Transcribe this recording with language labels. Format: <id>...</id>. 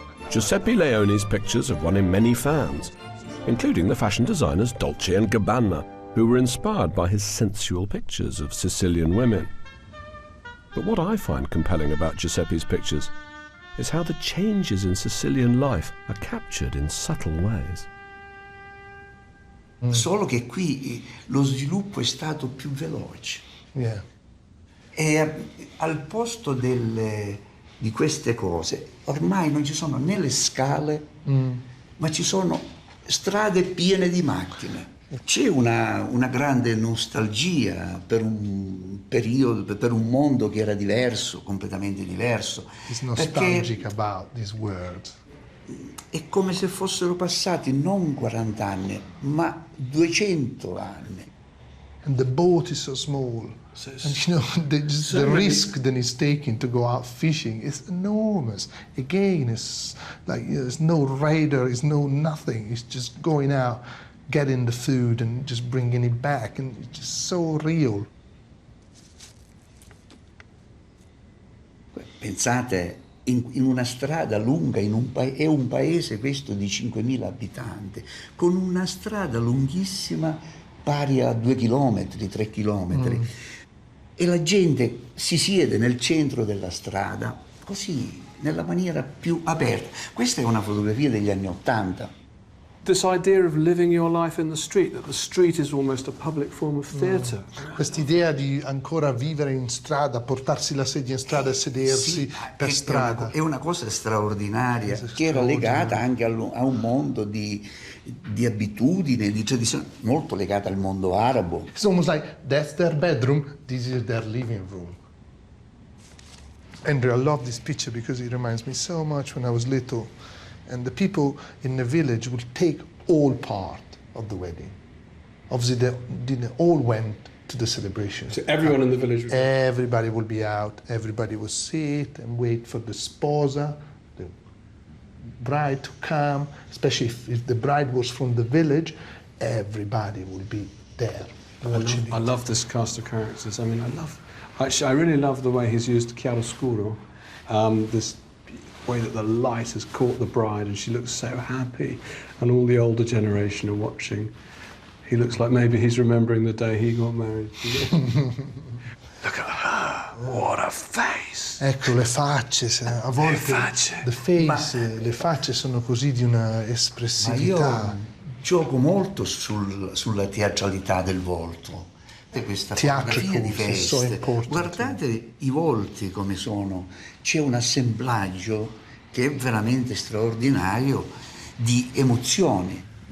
<en>Giuseppe Leone's pictures have won him many fans, including the fashion designers Dolce & Gabbana, who were inspired by his sensual pictures of Sicilian women. But what I find compelling about Giuseppe's pictures is how the changes in Sicilian life are captured in subtle ways.</en> <it>Solo che qui lo sviluppo è stato più veloce. E al posto di queste cose ormai non ci sono né le scale, ma ci sono strade piene di macchine. C'è una grande nostalgia per un periodo, per un mondo che era diverso, completamente diverso.</it> <en>He's nostalgic about this world.</en> <it>È come se fossero passati non 40 anni, ma 200 anni.</it> <en>And the boat is so small. And you know, the risk that he's taking to go out fishing is enormous. Again, it's like there's no radar, there's no nothing. It's just going out, getting the food and just bringing it back. And it's just so real.</en> <it>Pensate, in una strada lunga, è un paese questo di 5.000 abitanti, con una strada lunghissima pari a 2 chilometri, 3 chilometri. E la gente si siede nel centro della strada, così, nella maniera più aperta. Questa è una fotografia degli anni '80.</it> <en>this idea of living your life in the street, that the street is almost a public form of theatre.</en> <it>Quest'idea di ancora vivere in strada, portarsi la sedia in strada e sedersi per strada. È una cosa straordinaria, che era legata anche a un mondo di abitudini, di tradizione, molto legata al mondo arabo.</it> <en>It's almost like that's their bedroom, this is their living room. Andrew, I love this picture because it reminds me so much when I was little. And the people in the village would take all part of the wedding. Obviously, they all went to the celebration. So everyone in the village was... Everybody would be out. Everybody would sit and wait for the sposa, the bride to come. Especially if the bride was from the village, everybody would be there watching it. I love this cast of characters. I mean, I really love the way he's used chiaroscuro. This way that the light has caught the bride and she looks so happy, and all the older generation are watching. He looks like maybe he's remembering the day he got married. Look at her, what a face!</en> <it>Ecco le facce, a volte le facce sono così di una espressività. Ma io gioco molto sulla teatralità del volto. Questa fotografia di feste, guardate i volti come sono, c'è un assemblaggio che è veramente straordinario di emozioni.</it>